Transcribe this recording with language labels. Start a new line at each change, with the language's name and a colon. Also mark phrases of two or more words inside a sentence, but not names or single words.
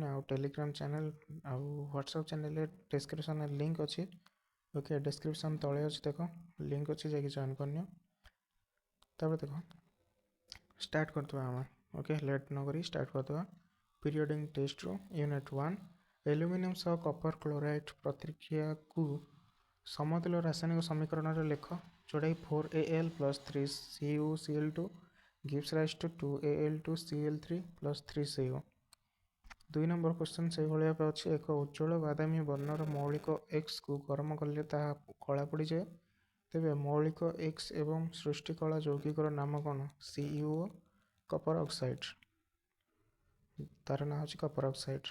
Odia: ଆଉ ଟେଲିଗ୍ରାମ ଚ୍ୟାନେଲ୍ ଆଉ ହ୍ୱାଟ୍ସଆପ୍ ଚ୍ୟାନେଲ୍ରେ ଡେସ୍କ୍ରିପ୍ସନ୍ରେ ଲିଙ୍କ୍ ଅଛି, ଓକେ, ଡେସ୍କ୍ରିପ୍ସନ୍ ତଳେ ଅଛି, ଦେଖ ଲିଙ୍କ୍ ଅଛି, ଯାଇକି ଜଏନ୍ କରିନିଅ। ତାପରେ ଦେଖ ଷ୍ଟାର୍ଟ କରିଦେବା ଆମେ, ଓକେ, ଲେଟ୍ ନ କରି ଷ୍ଟାର୍ଟ କରିଦେବା।
English: periodic testru
Odia: ୟୁନିଟ୍ 1 ଆଲୁମିନିୟମ୍ ସହ କପର କ୍ଲୋରାଇଡ୍ ପ୍ରତିକ୍ରିୟାକୁ ସମତୁଲ୍ୟ ରାସାୟନିକ ସମୀକରଣରେ ଲେଖ, ଯେଉଁଟାକି
English: 4Al + 3CuCl2 gives rise to 2Al2Cl3 + 3Co।
Odia: 2
English: number question
Odia: ସେଇଭଳି ଭାବେ ଅଛି। ଏକ ଉଜ୍ଜ୍ୱଳ ବାଦାମୀ ବର୍ଣ୍ଣର ମୌଳିକ Xକୁ ଗରମ କଲେ ତାହା କଳା ପଡ଼ିଯାଏ, ତେବେ ମୌଳିକ X ଏବଂ ସୃଷ୍ଟି କଳା ଯୌଗିକର ନାମ କ'ଣ? CuO,
English: copper oxide,
Odia: ତାର ନାଁ ହେଉଛି
English: copper oxide.